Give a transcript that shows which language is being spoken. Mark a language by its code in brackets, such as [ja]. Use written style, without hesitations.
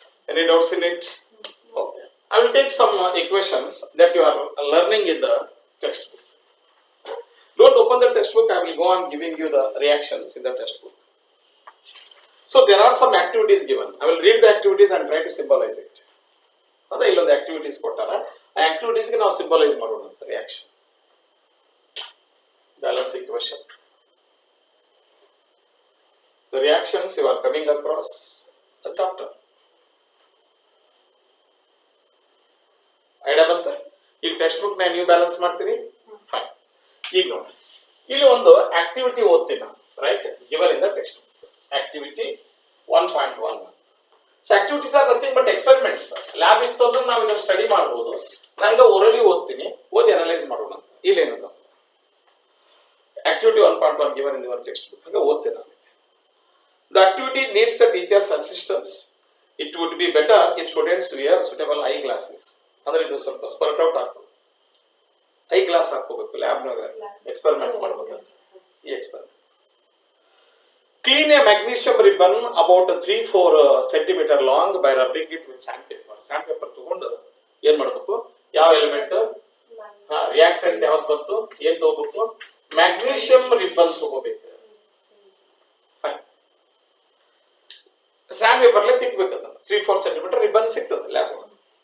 [en] Any doubts in it? Okay. I will take some equations that you are learning in the textbook. Don't open the textbook. I will go on giving you the reactions in the textbook. So there are some activities given. I will read the activities and try to symbolize it. [kn] ಅದ ಇಲ್ಲೊಂದು activities ಕೊಟ್ಟಾರ, ಆ ಆಕ್ಟಿವಿಟೀಸ್ಗೆ ನಾವು symbolise ಮಾಡೋಣ ಅಂತ reaction. [en] Balance equation. The reactions you are coming across the chapter. [kn] Idea ಬಂತ? ಈಗ text book ನಾನು ನೀವು ಬ್ಯಾಲೆನ್ಸ್ ಮಾಡ್ತೀರಿ. ಫೈನ್. ಈಗ ನೋಡಿ, ಇಲ್ಲಿ ಒಂದು ಆಕ್ಟಿವಿಟಿ ಓದ್ತೀನಿ ನಾನು, right? [en] Given in the textbook. Activity 1.1. So activities are nothing but experiments. [kn] Lab ಇತ್ತು ಅಂದ್ರೆ ನಾವು ಇದನ್ನ ಸ್ಟಡಿ ಮಾಡ್ಬೋದು. ನಂಗೆ ಓರಲಿ ಓದ್ತೀನಿ, ಓದಿ ಅನಲೈಸ್ ಮಾಡೋಣ ಅಂತ. ಇಲ್ಲೇನದ [en] activity 1.1 given in your textbook. [kn] ಹಾಗೆ ಓದ್ತೀನಿ ನಾನು. [en] The activity needs the teacher's assistance. It would be better if students wear suitable eye glasses. [kn] ಅಂದ್ರೆ ಇದು ಸ್ವಲ್ಪ ಸ್ಪರ್ಟ್ ಔಟ್ ಆಗ್ತದೆ. ಐ ಗ್ಲಾಸ್ ಹಾಕೋಬೇಕು ಲ್ಯಾಬ್ನಾಗ ಎಕ್ಸ್ಪೆರಿಮೆಂಟ್ ಮಾಡಬೇಕು. ಈ experiment. [en] Clean a magnesium ribbon about 3-4 cm long by rubbing it with sandpaper. [kn] Sandpaper ತಗೊಂಡು ಏನ್ ಮಾಡಬೇಕು? ಯಾವ ಎಲಿಮೆಂಟ್ ರಿಯಾಕ್ಟೆಂಟ್ ಯಾವ್ದು ಬಂತು ಏನ್ ತಗೋಬೇಕು? ಮ್ಯಾಗ್ನೀಷಿಯಂ ರಿಬ್ಬನ್ ತಗೋಬೇಕು. ಸ್ಯಾಂಡ್ ಪೇಪರ್ಲೆ ತಿಕ್ಬೇಕಂತ 3-4 ಸೆಂಟಿಮೀಟರ್ ರಿಬ್ಬನ್ ಸಿಗ್ತದೆ ಲ್ಯಾಬ್ ಒಳಗೆ.